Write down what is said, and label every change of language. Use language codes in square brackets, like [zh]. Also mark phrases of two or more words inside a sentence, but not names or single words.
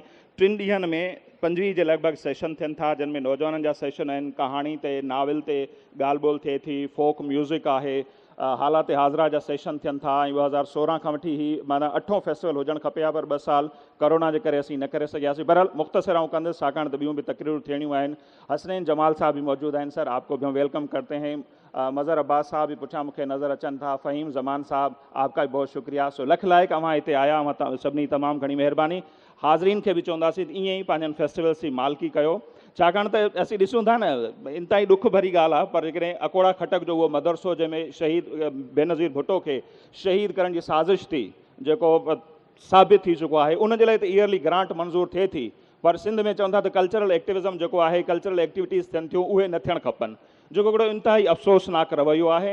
[sd] 3 ॾींहंनि में 25 जे लॻभॻि सेशन थियनि था, जिन में नौजवाननि जा सेशन आहिनि, कहाणी ते, नाविल ते ॻाल्हि ॿोल थिए थी, [en] folk music [sd] आहे, हालात हाज़िरा जा सेशन थियनि था ऐं 2016 खां वठी ही माना 8हों फेस्टिवल हुजणु खपे हा, पर 2 साल कोरोना जे करे असीं न करे सघियासीं। बहरहाल मुख़्तसिर आऊं कंदुसि छाकाणि त ॿियूं बि तकरीरूं थियणियूं आहिनि। हसनैन जमाल साहब भी मौजूद आहिनि। [ur] सर आपको भी हम वेलकम करते हैं। [sd] मज़हर अब्बास साहब भी पुठियां मूंखे नज़र अचनि था। फ़हीम ज़मान साहब [ur] आपका भी बहुत शुक्रिया। [sd] सो लख लाइक अवां हिते आया, अवां सभिनी तमामु घणी महिरबानी। हाज़रीन खे बि चवंदासीं त ईअं ई पंहिंजनि फेस्टिवल्स जी मालिकी कयो, छाकाणि त असीं ॾिसूं था न इंतिहाई ॾुख भरी ॻाल्हि आहे, पर जेकॾहिं अकोड़ा खटक जो उहो मदरसो जंहिंमें शहीद बेनज़ीर भुट्टो खे शहीद करण जी साज़िश थी, जेको साबित थी चुको आहे, उन जे लाइ त [en] yearly grant [sd] मंज़ूर थिए थी, पर सिंध में चवनि था त [en] cultural activism [sd] जेको आहे, [en] cultural activities [sd] थियनि थियूं, उहे न थियणु खपनि, जेको हिकिड़ो इंतिहाई अफ़सोसनाक रवैयो आहे।